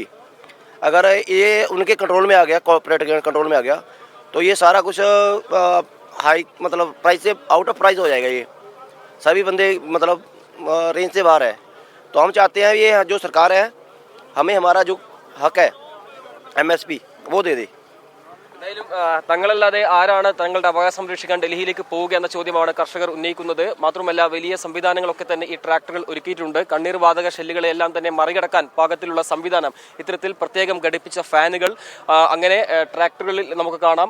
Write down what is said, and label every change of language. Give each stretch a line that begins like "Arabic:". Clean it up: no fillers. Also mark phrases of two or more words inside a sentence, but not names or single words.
Hindi: अगर ये उनके कंट्रोल में आ गया, कॉर्पोरेट के कंट्रोल में आ गया, तो ये सारा कुछ हाई मतलब प्राइस से
English: out of price
Hindi: हो जाएगा। ये सभी बंदे मतलब रेंज से बाहर है। तो हम चाहते हैं ये जो सरकार है हमें हमारा जो हक है MSP वो दे दे।
Malayalam: തങ്ങളല്ലാതെ ആരാണ് തങ്ങളുടെ അവകാശം സംരക്ഷിക്കാൻ ഡൽഹിയിലേക്ക് പോവുക എന്ന ചോദ്യമാണ് കർഷകർ ഉന്നയിക്കുന്നത്. മാത്രമല്ല വലിയ സംവിധാനങ്ങളൊക്കെ തന്നെ ഈ ട്രാക്ടറുകൾ ഒരുക്കിയിട്ടുണ്ട്. കണ്ണീർ വാതക ഷെല്ലുകളെല്ലാം തന്നെ മറികടക്കാൻ പാകത്തിലുള്ള സംവിധാനം, ഇത്തരത്തിൽ പ്രത്യേകം ഘടിപ്പിച്ച ഫാനുകൾ അങ്ങനെ ട്രാക്ടറുകളിൽ നമുക്ക് കാണാം.